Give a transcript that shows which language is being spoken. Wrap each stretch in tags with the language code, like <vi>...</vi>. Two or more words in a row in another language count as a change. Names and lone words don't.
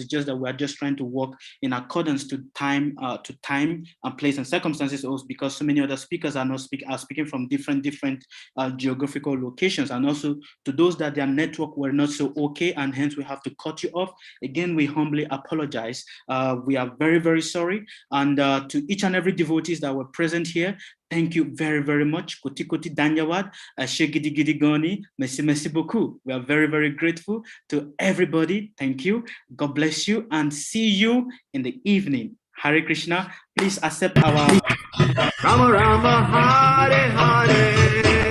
<en>It's just that we are just trying to work in accordance to time and place and circumstances, also because so many other speakers are speaking from different geographical locations, and also to those that their network were not so okay, and hence we have to cut you off. Again, we humbly apologize. We are very, very sorry. And to each and every devotees that were present here, thank you very, very much.</en> <hi>कोटि कोटि धन्यवाद, shegidi gidi goni,</hi> <fr>merci beaucoup.</fr> <en>We are very, very grateful to everybody. Thank you. God bless you, and see you in the evening. Hare Krishna. Please accept our Rama Rama Hare Hare.</en>